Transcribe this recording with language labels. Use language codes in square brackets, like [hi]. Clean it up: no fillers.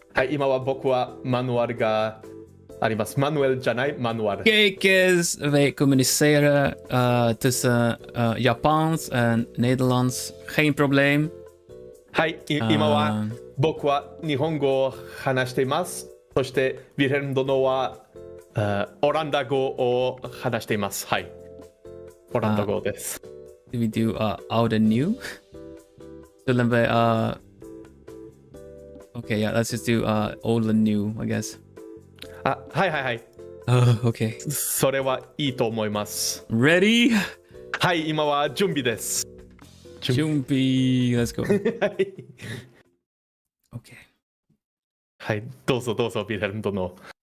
[ja] 今は僕はマニュアルがあります。マニュアルじゃない、マニュアル。 [nl] Kijk eens, wij communiceren tussen Japans en Nederlands. Geen probleem. [ja] はい、今は僕は日本語を話しています。そしてヴィルヘルム殿はオランダ語を話しています。はい。オランダ語です。 [en] Do we do oud and new? [nl] Zullen we [en] Okay, yeah, let's just do old and new, I guess. [ja] はい。 [en] Okay. [ja] それはいいと思います。 [en] Ready? [ja] はい、今は準備です。準備 [en] Let's go. [ja] はい。 [en] Okay. [ja] はい、どうぞヴィルヘルム殿。